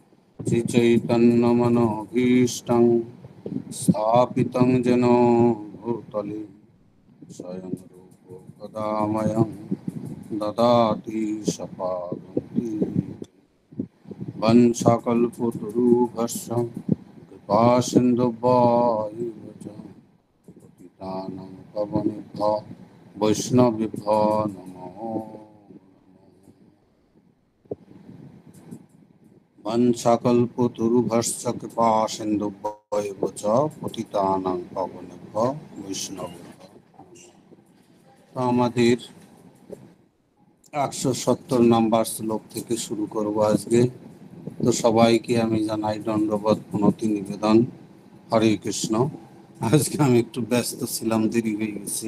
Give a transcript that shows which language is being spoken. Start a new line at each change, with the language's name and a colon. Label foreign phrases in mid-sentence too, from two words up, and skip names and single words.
Sanskrit: श्रीचैतन्यमनोभीष्टं स्थापितं येन भूतले स्वयं रूपो कदा मह्यं ददाति स्वपदान्ति वंशकल्पतरुभ्यश्च कृपासिन्धुभ्यैव च पतितानां पावनेभ्यो वैष्णवेभ्यो नमो वंशकल्पतरुभ्यश्च कृपासिन्धुभ्यैव च पतितानां पावनेभ्यो वैष्णवेभ्यो।
Bangla: তো আমাদের 170 নাম্বার শ্লোক থেকে শুরু করব আজকে। তো সবাইকে আমি জানাই দণ্ডবত প্রণতি নিবেদন।
Sanskrit: হরে কৃষ্ণ।
Bangla: আজকে আমি একটু ব্যস্ত ছিলাম, দেরি হয়ে গেছে।